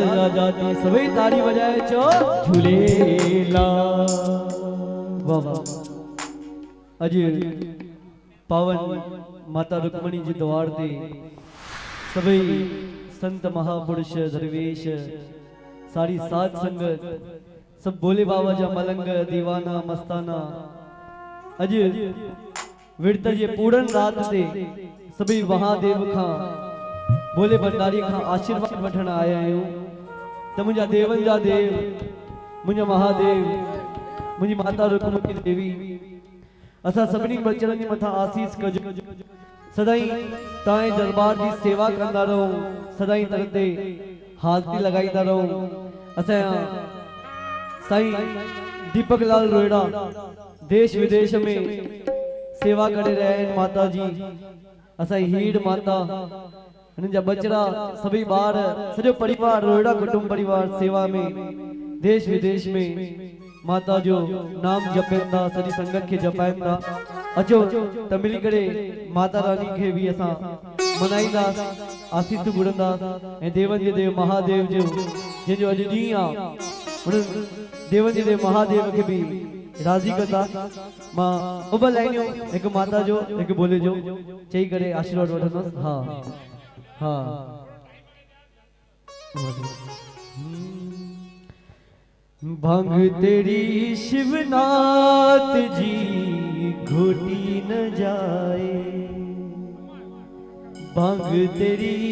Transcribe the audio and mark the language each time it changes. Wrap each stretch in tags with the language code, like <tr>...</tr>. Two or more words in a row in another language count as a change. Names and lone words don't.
<sd>राजाती सवई ताड़ी बजाए चो झूलेला बाबा अज पावन माता रुक्मणी जी द्वार ते सभी संत महापुरुष दरवेश सारी साध संगत सब बोले बाबा जा मलंग दीवाना मस्ताना अज विरत जे पूरन रात ते सभी महादेव खां बोले भंडारी खां आशीर्वाद वठण आया आहियूं त मुंहिंजा देवन जा देव मुंहिंजा महादेव मुंहिंजी माता रुक्मणी देवी असा सभिनी बचड़नि जे मथां आसीस कजो सदाई ताए दरबार की सेवा कंदा रहो सदाई तर ते हाज़री लगाईंदा रहो असा साईं दीपक लाल रोहिड़ा देश विदेश में</sd> <hi>सेवा करे रहे हैं</hi> <sd>माता जी असा हीड़ माता जा बचड़ा सभी बार सजो परिवार रोहिड़ा कुटुंब परिवार सेवा में देश विदेश में माता जो नाम जपेंदा सॼी संगत के जपाईंदा अचो त मिली करे माता रानी के भी असा मनाईंदा आसीस घुरंदा ए देवन जे देव महादेव जो जिन जो अज डी आ देवन जे देव महादेव के भी राजी कंदा मां उब लाइनियो एक माता जो एक बोले जो चई करे आशीर्वाद वठंदस हां हां</sd> <hi>भंग तेरी शिवनाथ जी घोटी न जाए भंग तेरी</hi>